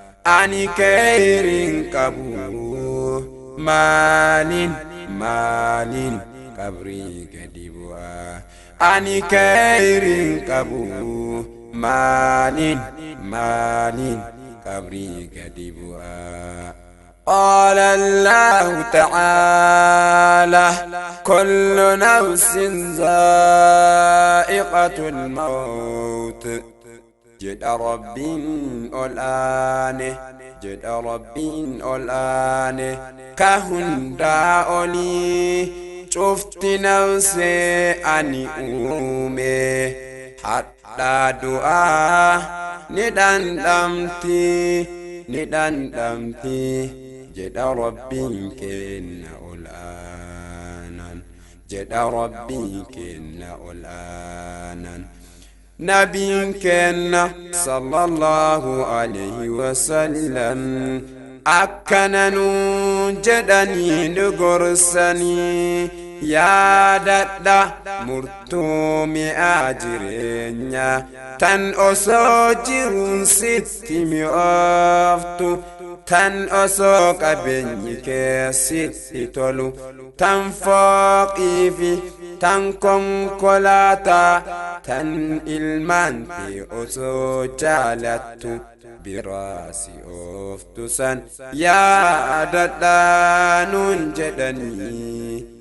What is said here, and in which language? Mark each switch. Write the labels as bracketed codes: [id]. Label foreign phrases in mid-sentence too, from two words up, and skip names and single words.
[om] Ani khayriin qabu, maaliin, maaliin qabrii gadi bu'aa? Ani khayriin qabu, maaliin, maaliin qabrii gadi bu'aa? [ar] قال الله تعالى: "كل نفس ذائقة الموت." [om] Jedha Rabbiin ol aane, jedha Rabbiin ol aane, ka hundaa olii cufti nafsee ani uume. Hadhaa du'aa ni dhandhamti, ni dhandhamti, jedha Rabbiin keenna ol aanan, jedha Rabbiin keenna ol aanan. Nabiin keenna [ar] صلى الله عليه وسلم [om] akkana nuun jedhanii nu gorsanii, yaadadha murtuu mi'aa jireenya tan osoo jiruun sitti mi'ooftu, tan osoo qabeenyi kee sitti tolu, tan fooqii fi tan konkolaataa, tan ilmaan kee osoo jaalattu biraa si ooftu san yaadadha nuun jedhanii.